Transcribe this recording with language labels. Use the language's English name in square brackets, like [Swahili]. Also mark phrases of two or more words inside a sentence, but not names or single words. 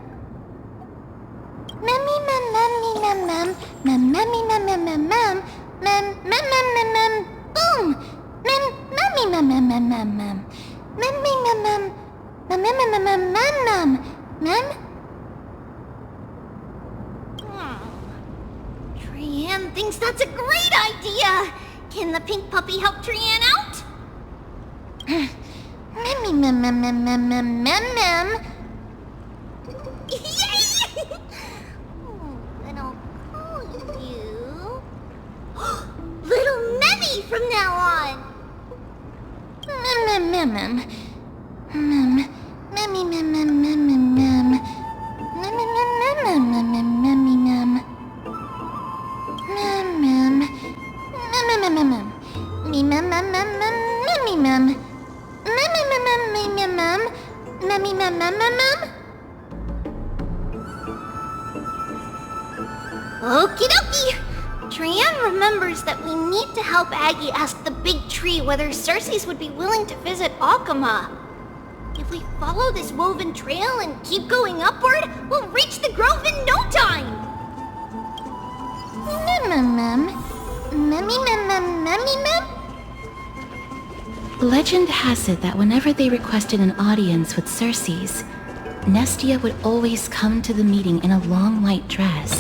[English] Memmy mem memmy mem mem mem memmy mem mem mem mem. Mem mem mem mem mem boom. Mem memmy mem mem mem mem mem. Memmy mem mem mem mem mem mem mem mem. Trianne thinks that's a great idea! Can the pink puppy help Trianne out? Memmy mem mem mem mem mem mem mem. Yay! Then I'll call you... Little Memmy from now on! Mem mem mem mem. Mem. Memmy mem mem mem mem mem. Mem mem mem mem mem mem memmy mem. Mem mem. Mem mem mem mem. Me mem mem mem mem memmy mem. Mem mem mem mem me mem mem. Memmy mem mem mem mem. Okie dokie. Trianne remembers that we need to help Aggie ask the big tree whether Cersei's would be willing to visit Akama. If we follow this woven trail and keep going upward, we'll reach the grove in no time! Mem mem. Memmy mem mem memmy mem? Legend has it that whenever they requested an audience with Cersei's, Nestia would always come to the meeting in a long white dress.